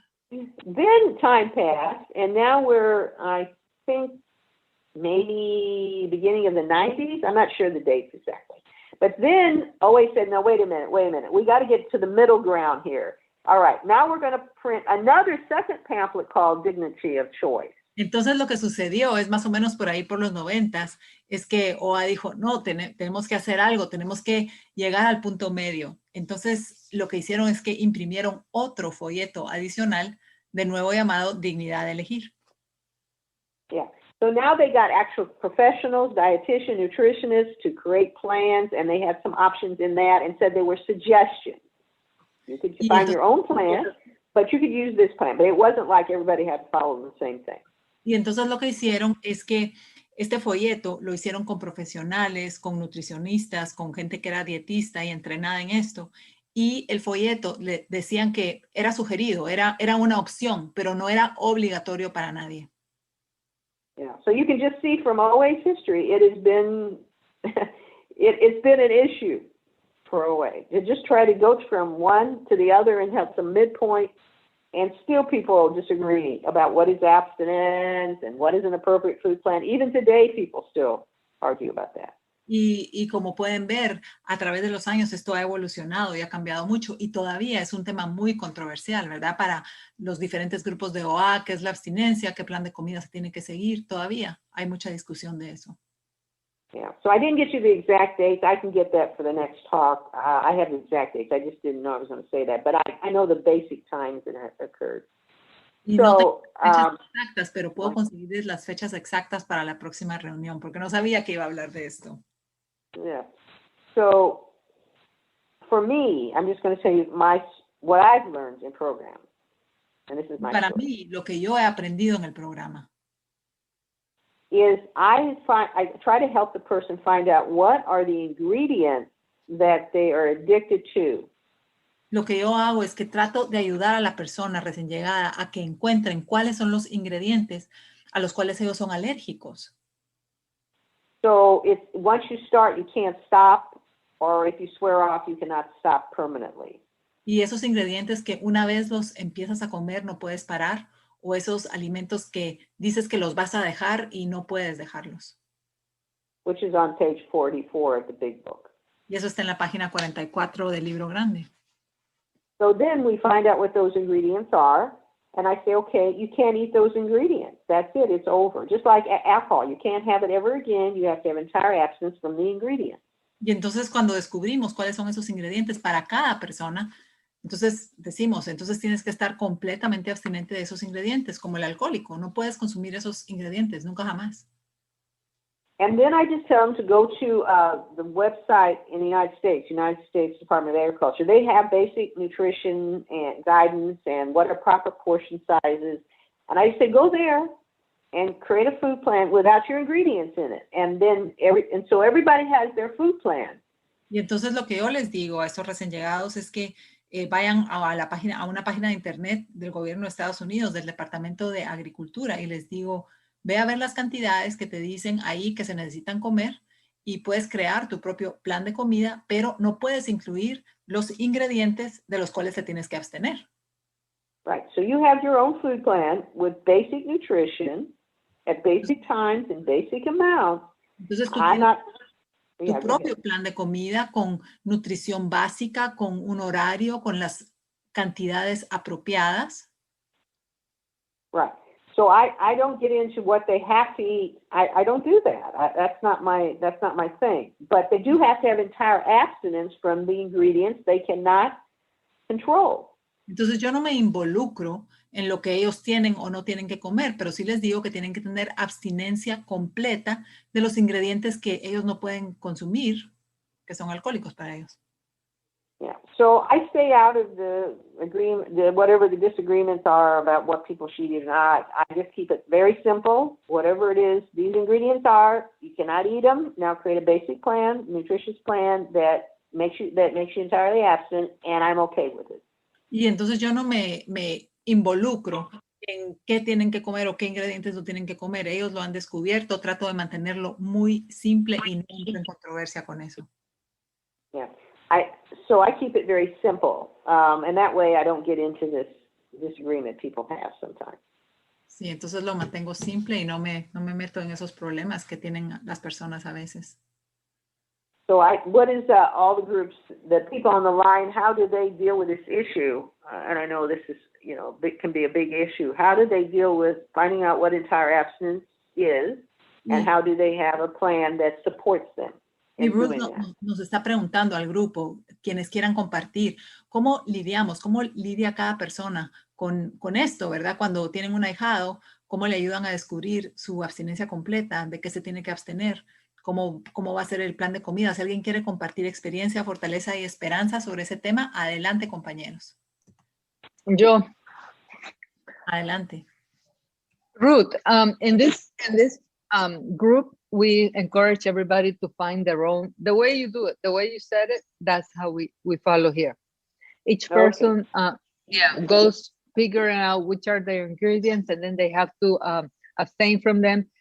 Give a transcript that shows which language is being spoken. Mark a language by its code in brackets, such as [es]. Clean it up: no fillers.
[en] Then time passed, and now we're, I think, maybe beginning of the 90s. I'm not sure the dates exactly. But then OA said, no, wait a minute. We got to get to the middle ground here. All right, now we're going to print another second pamphlet called Dignity of Choice. [es] Entonces lo que sucedió es más o menos por ahí por los 90s, es que OA dijo, no, tenemos que hacer algo, tenemos que llegar al punto medio. Entonces lo que hicieron es que imprimieron otro folleto adicional, de nuevo llamado Dignidad de Elegir. [en] Yeah. So now they got actual professionals, dietitians, nutritionists to create plans, and they had some options in that and said there were suggestions. You could find your own plan, but you could use this plan. But it wasn't like everybody had to follow the same thing. [es] Y entonces lo que hicieron es que este folleto lo hicieron con profesionales, con nutricionistas, con gente que era dietista y entrenada en esto. Y el folleto le decían que era sugerido, era una opción, pero no era obligatorio para nadie. [en] Yeah, so you can just see from OA's history, it has been, it's been an issue for OA. You just try to go from one to the other and have some midpoint, and still people disagree about what is abstinence and what is an appropriate food plan. Even today, people still argue about that. [es] Y como pueden ver, a través de los años esto ha evolucionado y ha cambiado mucho y todavía es un tema muy controversial, ¿verdad? Para los diferentes grupos de OA, qué es la abstinencia, qué plan de comida se tiene que seguir, todavía hay mucha discusión de eso. [en] Yeah, so I didn't get you the exact dates. I can get that for the next talk. I have the exact dates. I just didn't know I was going to say that, but I know the basic times that occurred. [es] Y no tengo fechas exactas, pero puedo conseguir las fechas exactas para la próxima reunión, porque no sabía que iba a hablar de esto. [en] Yeah. So for me, I'm just going to tell you what I've learned in programs. And this is my [es] Para [en] story. [es] mí, lo que yo he aprendido en el programa [en] is I try to help the person find out what are the ingredients that they are addicted to. [es] Lo que yo hago es que trato de ayudar a la persona recién llegada a que encuentren cuáles son los ingredientes a los cuales ellos son alérgicos. [en] So once you start, you can't stop, or if you swear off, you cannot stop permanently. [es] Y esos ingredientes que una vez los empiezas a comer no puedes parar, o esos alimentos que dices que los vas a dejar y no puedes dejarlos. [en] Which is on page 44 of the big book. [es] Y eso está en la página 44 del libro grande. [en] So then we find out what those ingredients are, And I say, okay, you can't eat those ingredients. That's it. It's over. Just like alcohol. You can't have it ever again. You have to have entire abstinence from the ingredients. [es] Y entonces cuando descubrimos cuáles son esos ingredientes para cada persona, entonces decimos, entonces tienes que estar completamente abstinente de esos ingredientes, como el alcohólico. No puedes consumir esos ingredientes, nunca jamás. [en] And then I just tell them to go to the website in the United States Department of Agriculture. They have basic nutrition and guidance and what are proper portion sizes. And I say, go there and create a food plan without your ingredients in it. And then so everybody has their food plan. [es] Y entonces lo que yo les digo a estos recién llegados es que vayan a una página de internet del gobierno de Estados Unidos, del Departamento de Agricultura, y les digo, ve a ver las cantidades que te dicen ahí que se necesitan comer y puedes crear tu propio plan de comida, pero no puedes incluir los ingredientes de los cuales te tienes que abstener. [en] Right. So you have your own food plan with basic nutrition at basic times and basic amounts. [es] Entonces tú tienes tu propio plan de comida con nutrición básica, con un horario, con las cantidades apropiadas. [en] Right. So I don't get into what they have to eat. I don't do that. That's not my thing. But they do have to have entire abstinence from the ingredients they cannot control. [es] Entonces yo no me involucro en lo que ellos tienen o no tienen que comer, pero sí les digo que tienen que tener abstinencia completa de los ingredientes que ellos no pueden consumir, que son alcohólicos para ellos. [en] Yeah. So I stay out of the agreement, whatever the disagreements are about what people should eat or not. I just keep it very simple. Whatever it is, these ingredients are, you cannot eat them. Now create a basic plan, nutritious plan that makes you entirely abstinent, and I'm okay with it. [es] Y entonces yo no me involucro en qué tienen que comer o qué ingredientes no tienen que comer. Ellos lo han descubierto. Trato de mantenerlo muy simple y no entro en controversia con eso. [en] Yeah. So I keep it very simple, and that way I don't get into this disagreement people have sometimes. [es] Sí, entonces lo mantengo simple y no me meto en esos problemas que tienen las personas a veces. [en] So what is all the groups, the people on the line, how do they deal with this issue? And I know this is, can be a big issue. How do they deal with finding out what entire abstinence is, and how do they have a plan that supports them? [es] Y Ruth nos está preguntando al grupo, quienes quieran compartir, ¿cómo lidia cada persona con esto, verdad? Cuando tienen un ahijado, ¿cómo le ayudan a descubrir su abstinencia completa? ¿De qué se tiene que abstener? ¿Cómo va a ser el plan de comida? Si alguien quiere compartir experiencia, fortaleza y esperanza sobre ese tema, adelante, compañeros. Yo. Adelante. [en] Ruth, in this group, we encourage everybody to find their own, the way you do it, the way you said it, that's how we follow here. Each person goes figuring out which are their ingredients, and then they have to abstain from them.